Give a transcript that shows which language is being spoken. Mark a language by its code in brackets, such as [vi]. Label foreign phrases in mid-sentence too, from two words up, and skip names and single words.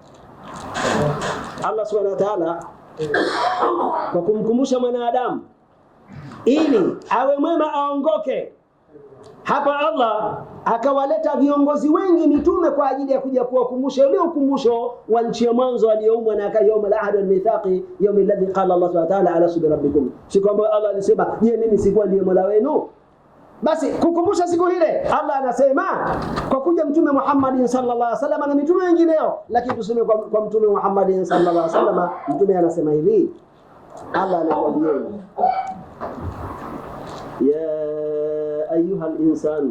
[ar] الله سبحانه وتعالى [sw] kwa kumkumbusha mwanadamu ili awe mwema aongoke, hapa Allah akawaleta viongozi wengi mitume kwa ajili ya kuja kuwakumbusha ule ukumbusho wa nchi ya mwanzo aliyoumbwa na akayauma [ar] العهد والميثاق يوم الذي قال الله سبحانه وتعالى ألا سبح ربكم, [sw] siku ambayo Allah alisema je, mimi sikuwa ndiye Mola wenu? Basi kukumbusha siku ile Allah anasema kwa kuja Mtume Muhammad [ar] صلى الله عليه وسلم [sw] na mitume wengineo, lakini tuseme kwa Mtume Muhammad [ar] صلى الله عليه وسلم, [sw] Mtume anasema hivi, Allah anakuambia [ar] يا أيها الإنسان.